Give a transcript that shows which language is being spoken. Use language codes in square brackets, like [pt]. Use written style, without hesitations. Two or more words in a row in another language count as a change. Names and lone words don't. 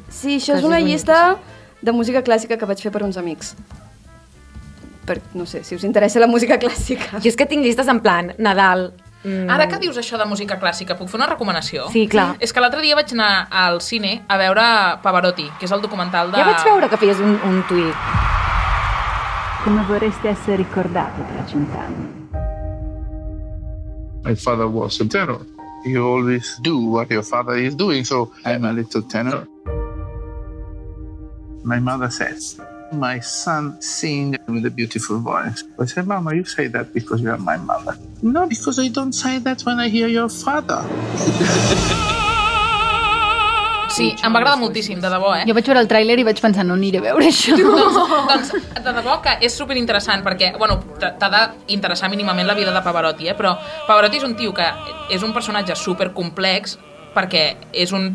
[ca] Sí, això és una llista de música clàssica que vaig fer per uns amics. No sé, si us interessa la música clàssica. Jo és que tinc llistes en plan Nadal. Ara que dius això de música clàssica, puc fer una recomanació? Sí, clar. És que l'altre dia vaig anar al cine a veure Pavarotti, que és el documental de... Ja vaig veure que feies un tuit. [it] Come vorreste essere ricordato tra 100 anni? [en] My father was a tenor. You always do what your father is doing, so I'm a little tenor. My mother says, my son sings with a beautiful voice. I said, Mama, you say that because you are my mother. No, because I don't say that when I hear your father. [ca] Sí, em va agradar moltíssim, de debò, Jo vaig veure el tràiler i vaig pensar, no aniré a veure això. Doncs, de debò que és superinteressant, perquè, bueno, t'ha d'interessar mínimament la vida de Pavarotti, però Pavarotti és un tio que és un personatge supercomplex, perquè és un